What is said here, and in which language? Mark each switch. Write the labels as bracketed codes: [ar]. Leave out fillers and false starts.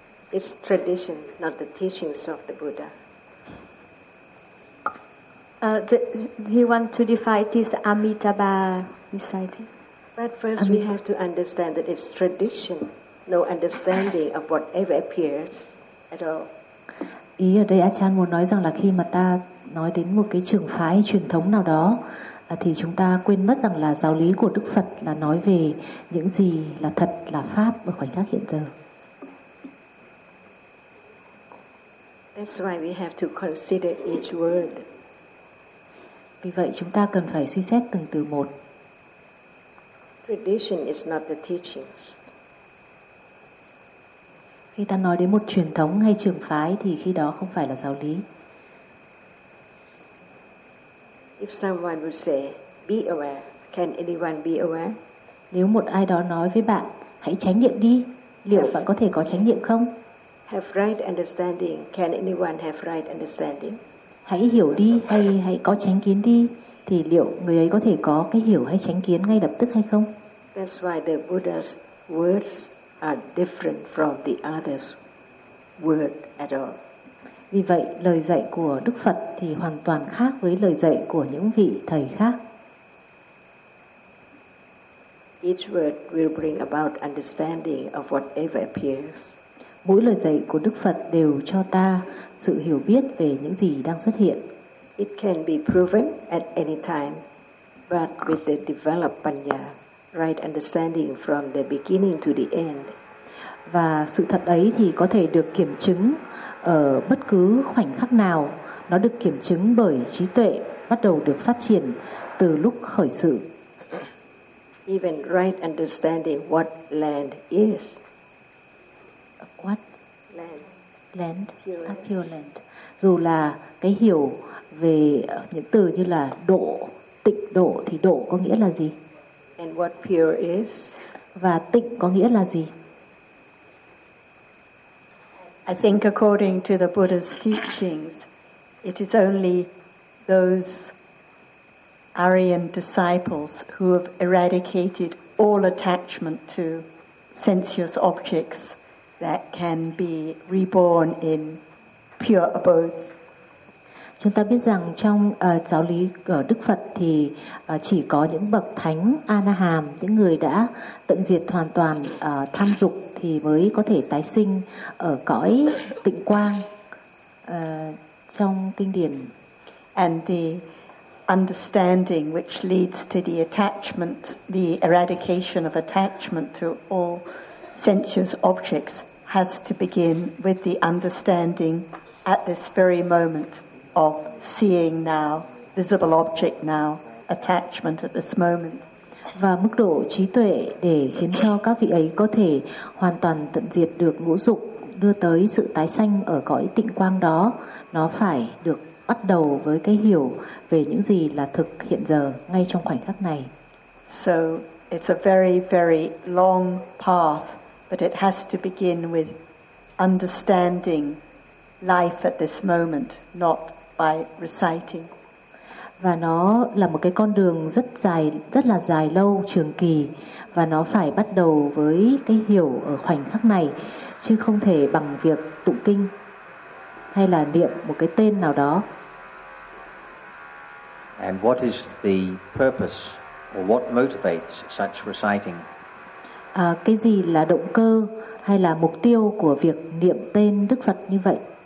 [en] It's tradition, not the teachings of the Buddha. He wants to define this Amitabha reciting. But first, we have to understand that it's tradition. No understanding of whatever appears at all. [vi] Ý ở đây Achan muốn nói rằng là khi mà ta nói đến một cái trường phái truyền thống nào đó thì chúng ta quên mất rằng là giáo lý của Đức Phật là nói về những gì là thật, là pháp ở khoảnh khắc hiện giờ. [en] That's why we have to consider each word. [vi] Vì vậy chúng ta cần phải suy xét từng từ một. [en] Tradition is not the teachings. [vi] Khi ta nói đến một truyền thống hay trường phái thì khi đó không phải là giáo lý. [en] If someone would say, be aware, can anyone be aware? [vi] Nếu một ai đó nói với bạn, hãy chánh niệm đi, liệu bạn có thể có chánh niệm không? [en] have right understanding? Can anyone have right understanding? [vi] Hãy hiểu đi hay có chánh kiến đi thì liệu người ấy có thể có cái hiểu hay chánh kiến ngay lập tức hay không? [en] That's why the Buddha's words are different from the others' word at all. [vi] Vì vậy lời dạy của Đức Phật thì hoàn toàn khác với lời dạy của những vị thầy khác. [en] Each word will bring about understanding of whatever appears. [vi] Mỗi lời dạy của Đức Phật đều cho ta sự hiểu biết về những gì đang xuất hiện. [en] It can be proven at any time, but with the developed panya, right understanding from the beginning to the end. [vi] Và sự thật ấy thì có thể được kiểm chứng ở bất cứ khoảnh khắc nào. Nó được kiểm chứng bởi trí tuệ bắt đầu được phát triển từ lúc khởi sự. [en] Even right understanding what land is. What land? Land, a pure land. [vi] Dù là cái hiểu về những từ như là độ, tịnh độ thì độ có nghĩa là gì? [en] And what pure is? [vi] Và tịnh có nghĩa là gì? [en] I think according to the Buddha's teachings, it is only those Aryan disciples who have eradicated all attachment to sensuous objects that can be reborn in pure abodes. [vi] Chúng ta biết rằng trong giáo lý của Đức Phật thì chỉ có những bậc thánh A-la-hàm, những người đã tận diệt hoàn toàn tham dục thì mới có thể tái sinh ở cõi tịnh quang trong kinh điển. [en] And the understanding which leads to the attachment, the eradication of attachment to all sensuous objects has to begin with the understanding at this very moment of seeing now, visible object now, attachment at this moment. [vi] Và mức độ trí tuệ để khiến cho các vị ấy có thể hoàn toàn tận diệt được ngũ dục, đưa tới sự tái sanh ở cõi tịnh quang đó, nó phải được bắt đầu với cái hiểu về những gì là thực hiện giờ ngay trong khoảnh khắc này. [en] So it's a very, very long path, but it has to begin with understanding life at this moment, not by reciting. [vi] Và nó là một cái con đường rất dài, rất là dài lâu, trường kỳ, và nó phải bắt đầu với cái hiểu ở khoảnh khắc này, chứ không thể bằng việc tụng kinh hay là niệm một cái tên nào đó. [en] And what is the purpose or what motivates such reciting? [vi] Cái gì là động cơ hay là mục tiêu của việc niệm tên Đức Phật như vậy?